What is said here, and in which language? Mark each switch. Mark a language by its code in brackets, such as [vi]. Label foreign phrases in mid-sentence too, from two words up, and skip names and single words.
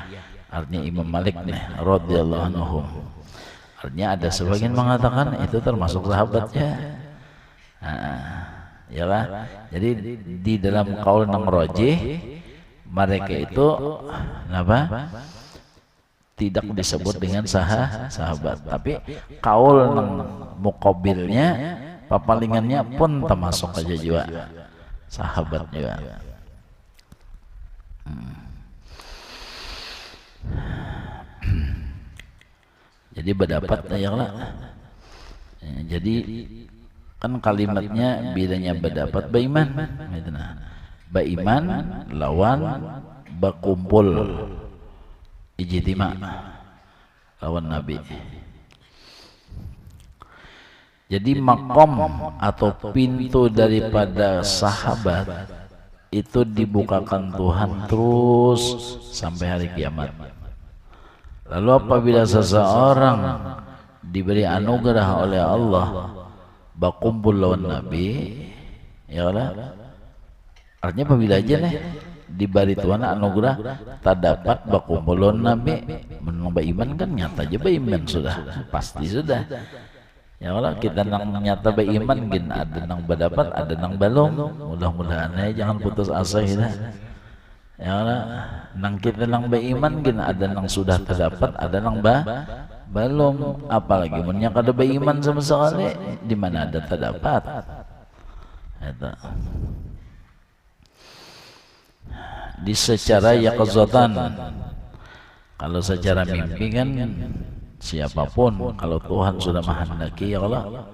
[id] Artinya Imam Malik nih [ar] رضي الله عنه. [id] Artinya ada sebagian mengatakan itu termasuk sahabatnya. Yalah. Jadi di dalam kaul yang rajih mereka itu apa? [bjn] Tidak disebut dengan sahabat, tapi kaul nang muqabilnya papalingannya pun termasuk aja juga sahabat juga. Jadi berdapat ya lah. Jadi kan kalimatnya bedanya berdapat baiman, baiman lawan berkumpul ijtima. lawan Nabi. [id] Jadi makom atau pintu daripada sahabat itu dibukakan Tuhan terus sampai hari kiamat. [bjn] Lalu apabila seseorang diberi anugerah oleh Allah berkumpul lawan Nabi, [ar] يا الله, [bjn] artinya apabila aja nih diberi Tuhan anugerah tak dapat berkumpul lawan Nabi, menang beriman kan nyata aja beriman sudah, pasti sudah. [ar] يا الله, [bjn] kita nang nyata beriman gin ada nang berdapat, ada nang belum. Mudah-mudahan jangan putus asa kita. [ar] يا الله, [bjn] nang kita nang beriman gin ada nang sudah terdapat, ada nang belum. Apalagi munnya kada beriman sama sekali, di mana ada terdapat. [id] Itu. Di secara yaqzatan. Kalau secara mimpi kan siapapun, kalau Tuhan sudah menghendaki, [ar] يا الله.